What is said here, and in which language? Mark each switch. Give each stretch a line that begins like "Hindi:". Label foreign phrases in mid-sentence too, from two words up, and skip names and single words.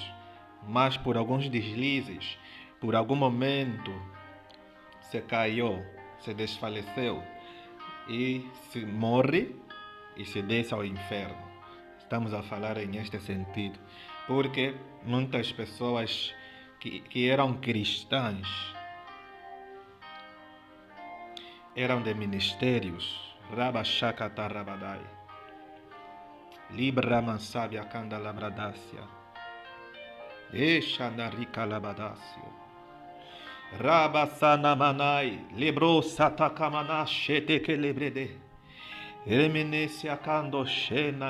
Portuguese: Mas por alguns deslizes, por algum momento, se caiu, se desfaleceu e se morre e se desce ao inferno. Estamos a falar neste sentido, porque muitas pessoas que eram cristãs, eram de ministérios, Rabashakata Rabadai, Libra Mansabia Kanda Labradácia, Eshanarika Labadácio, Rabasana Manai, Libro Satakamana Sheteke Lebrede, Remenesia Kando Shena